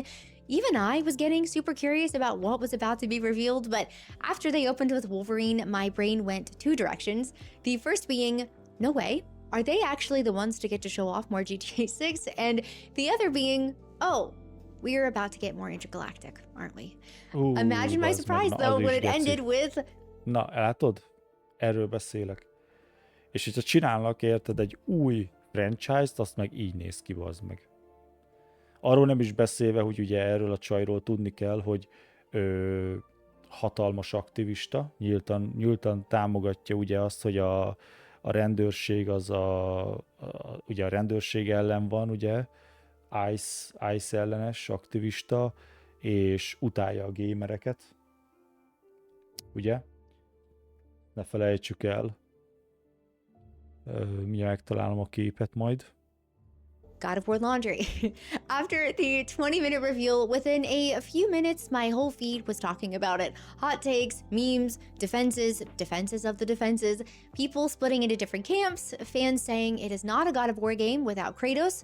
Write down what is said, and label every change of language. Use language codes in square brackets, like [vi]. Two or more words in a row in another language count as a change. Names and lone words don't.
[en] Even I was getting super curious about what was about to be revealed, but after they opened with Wolverine, my brain went 2 directions. The first being, no way, are they actually the ones to get to show off more GTA 6? And the other being, oh, we're about to get more intergalactic, aren't we? Imagine my [hu] bazd meg, [en] surprise [hu] na, [en] though [hu] az [en] when [hu] is [en] it [hu] geci. [en] ended with [hu] Na, látod? Erről beszélek. És hogyha csinálnak érted egy új franchise-t, azt meg így néz ki, bazd meg. Arról nem is beszélve, hogy ugye erről a csajról tudni kell, hogy hatalmas aktivista, nyíltan támogatja ugye azt, hogy a rendőrség az ugye a rendőrség ellen van, ugye, ICE ellenes aktivista, és utálja a gamereket, ugye? Ne felejtsük el. Mindjárt megtalálom a képet majd. [en] God of War laundry. After the 20-minute reveal, within a few minutes, my whole feed was talking about it. Hot takes, memes, defenses of the defenses, people splitting into different camps, fans saying it is not a God of War game without Kratos.